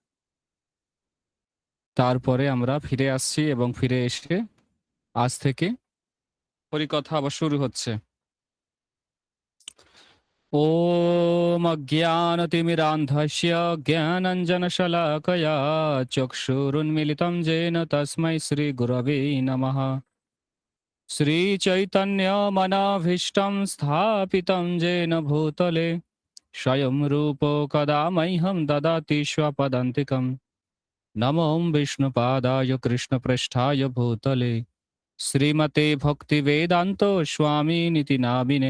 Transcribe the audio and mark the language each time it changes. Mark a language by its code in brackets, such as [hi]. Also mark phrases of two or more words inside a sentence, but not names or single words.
[bn] তারপরে আমরা ফিরে আসছি এবং ফিরে এসে আজ থেকে হরিকথা আবার শুরু হচ্ছে। [sa] ওম অজ্ঞানতিমিরান্ধস্য জ্ঞানাঞ্জনশলাকয়া চক্ষুরুন্মিলিतं येन তস্मै শ্রীগুরবে নমঃ। श्रीचैतन्यमनाभीष्टं स्थापितं येन भूतले स्वयं रूपो कदा मह्यं ददाति स्वपदान्तिकं। नमो विष्णुपादाय कृष्णपृष्ठाय भूतले श्रीमते भक्तिवेदान्तो स्वामिनिति नामिने।